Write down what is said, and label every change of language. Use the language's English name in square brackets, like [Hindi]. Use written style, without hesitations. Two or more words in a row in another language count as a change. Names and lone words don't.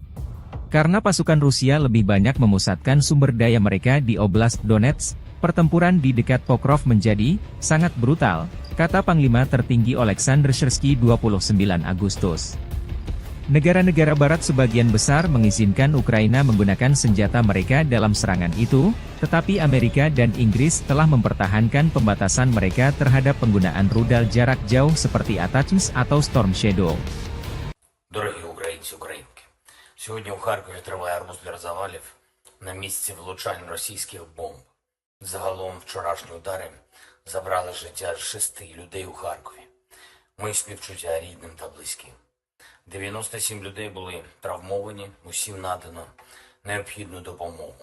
[Indonesian] Karena pasukan Rusia lebih banyak memusatkan sumber daya mereka di Oblast Donetsk, pertempuran di dekat Pokrov menjadi sangat brutal, kata Panglima Tertinggi Oleksandr Syrsky 29 Agustus. Negara-negara Barat sebagian besar mengizinkan Ukraina menggunakan senjata mereka dalam serangan itu, tetapi Amerika dan Inggris telah mempertahankan pembatasan mereka terhadap penggunaan rudal jarak jauh seperti ATACMS atau Storm Shadow. [Ukrainian] Дорогі українці, українки, сьогодні у Харкові триває армузлер завалів на місці влучань російських бомб. Загалом вчорашні удари забрали життя 6 людей у Харкові. Мої співчуття рідним та близьким. 97 людей були травмовані, усім надано необхідну допомогу.